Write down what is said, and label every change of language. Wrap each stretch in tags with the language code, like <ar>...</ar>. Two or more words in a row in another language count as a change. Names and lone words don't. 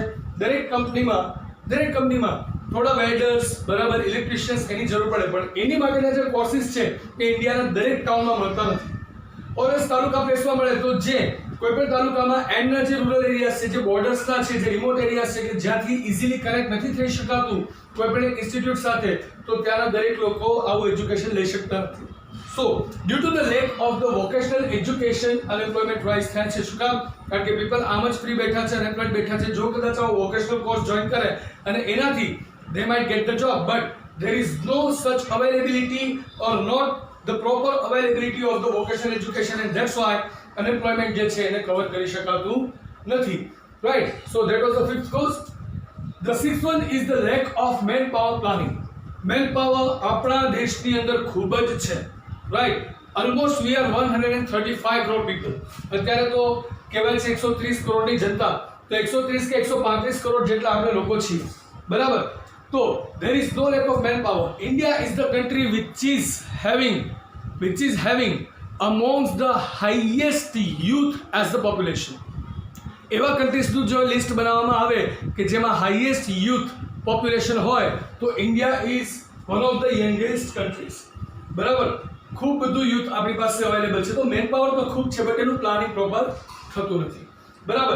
<gu>દરેક કંપનીમાં થોડા વેલ્ડર્સ, બરાબર, ઇલેક્ટ્રિશિયન્સ એની જરૂર પડે, પણ એની માટેના જે કોર્સિસ છે એ ઇન્ડિયાના દરેક ટાઉનમાં મળતા નથી. ઓરસ તાલુકા પ્લેસમાં મળે તો જે કોઈ પણ તાલુકામાં એન્ડના જે</gu> <en>rural areas</en> <gu>છે, જે બોર્ડર્સના છે, જે</gu> <en>remote areas</en> <gu>છે કે જ્યાંથી</gu> <en>easily connect</en> <gu>નથી થઈ શકાતું કોઈ પણ એક ઇન્સ્ટિટ્યૂટ સાથે, તો ત્યાંના દરેક લોકો આવું એજ્યુકેશન લઈ શકતા નથી.</gu> <en>So, due to the lack of the vocational education, unemployment rise</en> <gu>થાય છે. શું કામ? કારણ કે people આમ જ ફ્રી બેઠા છે, અનએમ્પ્લોયડ બેઠા છે. જો કદાચ આવો</gu> <en>vocational course</en> <gu>જોઈન કરે અને એનાથી</gu> <en>they might get the job, but there is no such availability or not the proper availability of the vocational education, and that's why unemployment</en> <gu>જે છે એને કવર કરી શકાતું નથી,</gu> <en>right? So that was the 5th cause. The 6th one is the lack of manpower planning.</en> <gu>Manpower આપણા દેશની અંદર ખૂબ જ છે, રાઈટ?</gu> <en>almost we are 135 કરોડ people.</en> <gu>અત્યારે તો કહેવાય છે 130 કરોડની જનતા, તો 130 કે 135 કરોડ જેટલા આપણે લોકો છીએ, બરાબર?</gu> <en>તો there is no lack of manpower. India is the country which is having amongst the highest youth as the population.</en> <gu>એવા કન્ટ્રીઝનું જો લિસ્ટ બનાવવામાં આવે કે જેમાં</gu> <en>highest youth population</en> <gu>હોય તો</gu> <en>India is one of the youngest countries,</en> <gu>બરાબર? ખૂબ બધું યુથ આપણી પાસે અવેલેબલ છે. તો મેન પાવર તો ખૂબ છે, બટ એનું પ્લાનિંગ પ્રોપર થતું નથી, બરાબર?</gu>